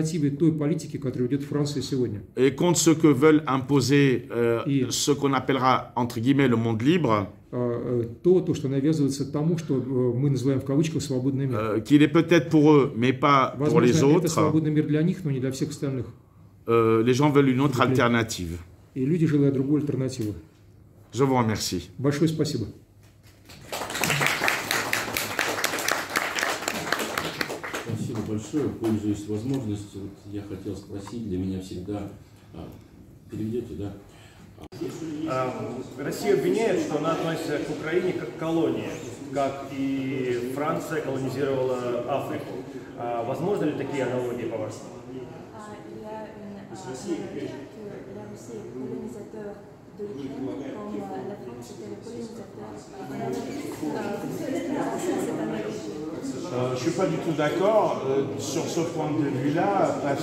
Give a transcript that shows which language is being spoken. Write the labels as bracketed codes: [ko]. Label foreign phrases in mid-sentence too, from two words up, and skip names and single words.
[fr] et contre ce que veulent imposer ce qu'on appellera, entre guillemets, le monde libre, qu'il est peut-être pour eux, mais pas pour les autres. Les gens veulent une autre alternative. Je vous remercie. [ru] Спасибо большое. Пользуясь возможностью, я хотел спросить, для меня всегда... Переведете, да? Россия обвиняет, что она относится к Украине как к колонии, как и Франция колонизировала Африку. Возможно ли такие аналогии, по-вашему? [fr] Je ne suis pas du tout d'accord sur ce point de vue-là, parce